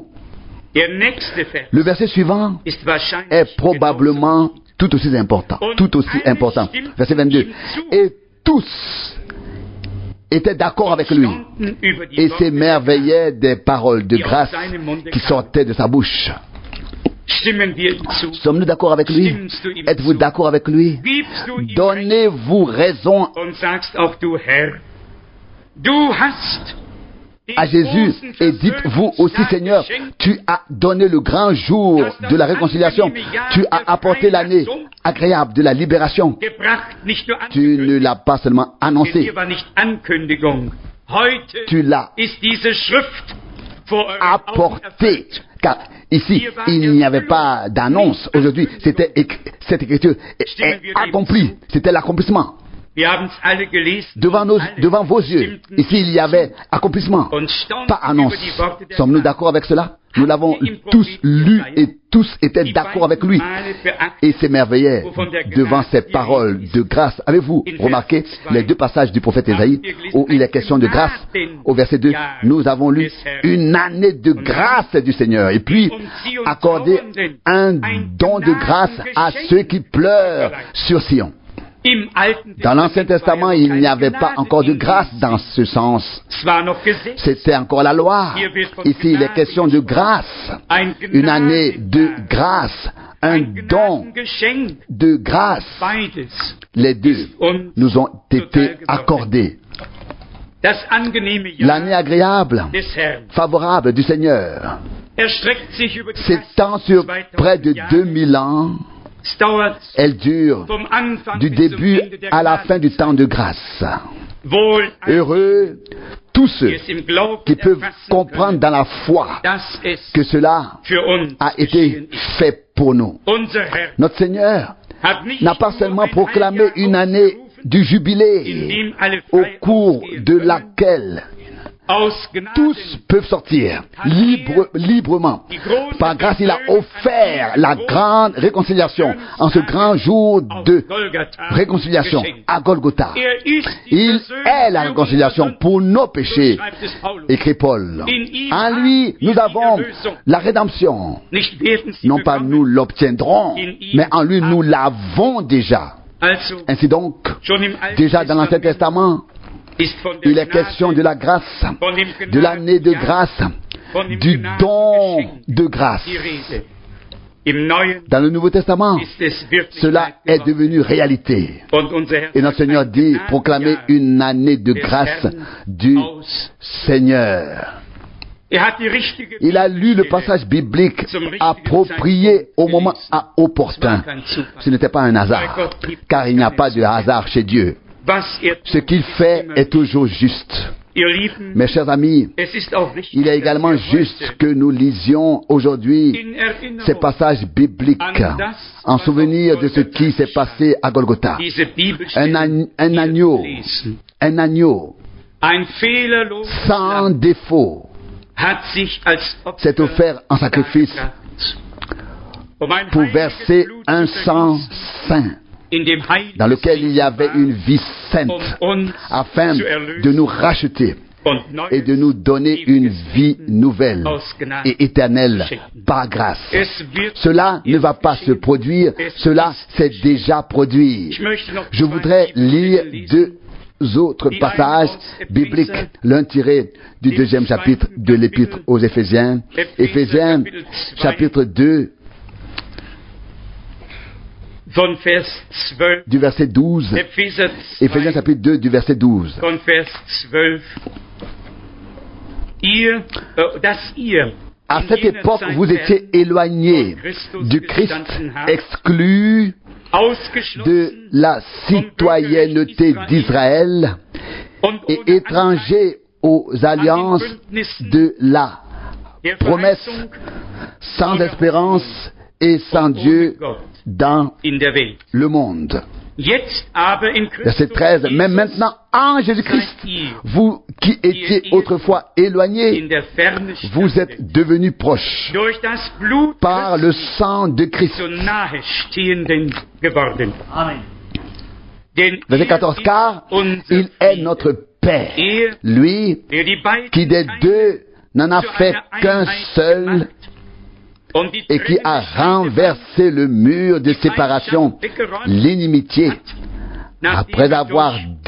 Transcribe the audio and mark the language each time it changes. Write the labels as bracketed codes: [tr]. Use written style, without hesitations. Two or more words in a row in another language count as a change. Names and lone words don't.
[fr] Le verset suivant est probablement tout aussi important. Verset 22. Et tous étaient d'accord avec lui et s'émerveillaient des paroles de grâce qui sortaient de sa bouche. [de] Stimmen wir ihm zu? [fr] Sommes-nous d'accord avec lui? [de] Stimmst du ihm [fr] Êtes-vous [de] zu? [fr] d'accord avec lui? [de] Gibst du ihm Recht [fr] Donnez-vous raison [de] und sagst auch du Herr, du hast [fr] à Jésus et dites-vous aussi, Seigneur, tu as donné le grand jour de la réconciliation, tu as apporté l'année agréable de la libération. [de] gebracht, nicht nur [fr] Tu ne [de] angekündigt, [fr] l'as pas seulement [de] denn [fr] annoncé, [de] hier war nicht Ankündigung. Heute [fr] tu l'as [de] ist diese Schrift vor euren Augen [fr] apporté. [de] erfüllt. [fr] Car ici, il n'y avait pas d'annonce. Aujourd'hui, cette écriture est accomplie. C'était l'accomplissement. [de] Wir haben es alle gelesen. [fr] Devant vos yeux, ici, il y avait accomplissement, [de] Und staunten [fr] pas annonce. [de] über die Worte der [fr] Sommes-nous [de] Gnade. [fr] d'accord avec cela? Nous l'avons tous lu et tous étaient d'accord avec lui et s'émerveillaient devant ces paroles de grâce. Avez-vous remarqué les deux passages du prophète Ésaïe où il est question de grâce? Au verset 2, nous avons lu une année de grâce du Seigneur et puis accorder un don de grâce à ceux qui pleurent sur Sion. [de] Im Alten [fr] Dans l'Ancien Testament, il n'y avait pas encore de grâce [de] in [fr] dans ce sens. [de] Es war noch Gesetz. [fr] C'était encore la loi. Ici, il est question de grâce. [de] Ein [fr] Une année de [de] Gnadenjahr. [fr] grâce. Un [de] Ein [fr] don [de] Gnadengeschenk. [fr] de grâce. [de] Beides. [fr] Les deux nous ont été accordés. [de] Das angenehme Jahr [fr] L'année agréable, [de] des Herrn [fr] favorable du Seigneur, [de] erstreckt sich über die [fr] s'étend sur près de 2000 ans. [de] Es dauert [fr] Elle dure [de] vom Anfang [fr] du [de] bis zum [fr] début [de] Ende der [fr] à la fin du [de] Gnadenzeit. [fr] temps de grâce. [de] Wohl ein, [fr] Heureux tous ceux [de] die es im Glauben [fr] qui peuvent [de] erfassen [fr] comprendre [de] können, [fr] dans la foi [de] dass es [fr] que cela [de] für uns [fr] a [de] geschehen [fr] été [de] ist. [fr] fait pour nous. [de] Unser Herr [fr] Notre Seigneur [de] hat nicht [fr] n'a pas [de] nur [fr] seulement [de] ein [fr] proclamé [de] Heiljahr [fr] une année [de] ausgerufen, [fr] du [de] in [fr] jubilé [de] dem alle [fr] au [de] frei [fr] cours [de] ausgehen [fr] de [de] können, [fr] laquelle [de] aus Gnaden [fr] tous peuvent sortir librement. Par grâce, il a offert la grande réconciliation en ce grand jour de réconciliation à Golgotha. [de] Er ist die [fr] Il est la réconciliation pour nos péchés, [de] schreibt es Paulus. [fr] écrit Paul. En lui, nous avons la rédemption. [de] Nicht werden sie [fr] Non pas nous [de] bekommen. [fr] l'obtiendrons, mais en lui, nous l'avons déjà. [de] Also, [fr] Ainsi donc, [de] schon im Alten [fr] déjà dans l'Ancien Testament, [de] ist von der [fr] il est question de la grâce, [de] von dem [fr] de l'année de [de] Gnadenjahr, [fr] grâce, [de] von dem [fr] du don [de] Gnadengeschenk [fr] de grâce. [de] die Rede. Im Neuen [fr] Dans le Nouveau Testament, [de] ist es Wirklichkeit [fr] cela est [de] geworden. [fr] devenu réalité. [de] Und unser Herr [fr] Et notre [de] sagt, [fr] Seigneur [de] ein [fr] dit, proclamez [de] Gnadenjahr [fr] une année de [de] des [fr] grâce [de] Herrn [fr] du [de] aus. [fr] Seigneur. [de] Er hat die richtige [fr] Il a lu le [de] Bibelstelle. [fr] passage biblique approprié au moment opportun. Ce n'était pas un hasard, car il n'y a pas de hasard chez Dieu. [de] Was er [fr] Ce qu'il fait est toujours juste. [de] Ihr Lieben, [fr] Mes chers amis, [de] es ist auch richtig, [fr] il est également [de] dass wir [fr] juste [de] heute [fr] que nous lisions aujourd'hui [de] in Erinnerung [fr] ces passages bibliques en souvenir de ce qui s'est passé à Golgotha. [de] diese Bibelstelle [fr] Un agneau, [de] lesen. [fr] un agneau [de] Ein fehlerloses [fr] sans [de] Lamm [fr] défaut [de] hat sich als Opfer [fr] s'est offert en sacrifice [de] dargebracht, um ein [fr] pour [de] heiliges [fr] verser [de] Blut [fr] un [de] zu [fr] sang [de] vergießen, [fr] saint [de] in dem heiliges [fr] dans lequel il y avait [de] war, [fr] une vie sainte [de] uns [fr] afin [de] zu erlösen [fr] de nous racheter [de] und neues [fr] et de nous donner une vie nouvelle [de] aus Gnade [fr] et éternelle [de] schenken. [fr] par grâce. [de] Es wird [fr] Cela ne va pas se produire, cela s'est déjà produit. [de] Ich möchte noch [fr] Je [de] zwei [fr] voudrais lire [de] Bibelstellen lesen. [fr] deux autres passages bibliques, l'un tiré du deuxième chapitre de l'Épître aux Éphésiens, Éphésiens chapitre 2, [de] Von Vers 12, [fr] du verset 12, [de] Epheser [fr] Éphésiens 2, chapitre 2 du verset 12. [de] von Vers 12. Dass ihr [fr] À [de] in [fr] cette [de] jener [fr] époque, [de] Zeit [fr] vous étiez éloignés du Christ, exclus [de] ausgeschlossen [fr] de la citoyenneté d'Israël [de] und [fr] et [de] ohne [fr] étrangers aux alliances de la [de] der [fr] promesse, [de] Verheißung [fr] sans espérance et sans Dieu dans [de] in der Welt. [fr] le monde. [de] Jetzt aber in Christus [fr] Verset 13. Mais Jesus maintenant, en Jésus-Christ, [de] seid ihr [fr] vous qui étiez autrefois éloignés, [de] in der Ferne [fr] vous [de] standet, [fr] êtes devenus proches [de] durch das Blut [fr] par le [de] Christi [fr] sang de Christ. [de] zu Nahestehenden geworden. Amen. Denn [fr] Verset [de] er [fr] 14. [de] ist [fr] Car [de] unser [fr] il est [de] Friede. [fr] notre Père, [de] Er, [fr] lui [de] der die beiden [fr] qui des [de] Teile [fr] deux n'en a [de] zu [fr] fait [de] einer [fr] qu'un [de] Einheit [fr] seul [de] gemacht und die [fr] et qui a [de] Trennung [fr] renversé le mur de séparation, l'inimitié, après avoir détruit